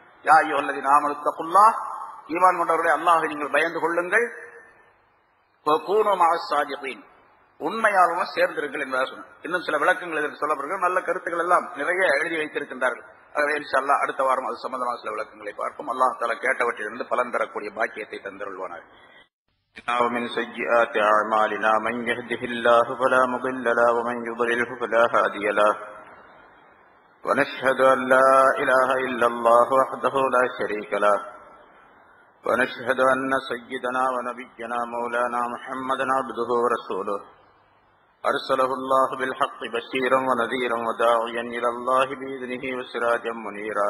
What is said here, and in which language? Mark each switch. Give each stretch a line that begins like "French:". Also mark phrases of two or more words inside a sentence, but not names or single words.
Arabic: يا أيها الذين آمنوا اتقوا الله,
Tamil: ஈமான் கொண்டவர்களே அல்லாஹ்வை நீங்கள் பயந்து கொள்ளுங்கள்.
Arabic: وكونوا مع الصادقين,
Tamil: உண்மையாளர்களும் சேர்ந்திருங்கள் என்பதாக சொன்னார். இன்னும் சில விளக்கங்கள் இதற்கு சொல்லப்படுகிறது. நல்ல கருத்துக்கள் எல்லாம் நிறைய எழுதி வைத்திருக்கின்றார்கள். ஆகவே
Arabic: إن شاء الله
Tamil: அடுத்த வாரம் அது சம்பந்தமாக சில விளக்கங்களை பார்ப்போம்.
Arabic: الله تعالى
Tamil: கேட்டவற்றிலிருந்து பலன் பெறக்கூடிய பாக்கியத்தை தந்தருள்வானாக.
Arabic: ومن سيئات أعمالنا من يهده الله فلا مضل له ومن يضلله فلا هادي له ونشهد أن لا إله إلا الله وحده لا شريك له ونشهد أن سيدنا ونبينا مولانا محمدا عبده ورسوله أرسله الله بالحق بشيرا ونذيرا وداعيا إلى الله بإذنه وسراجا منيرا.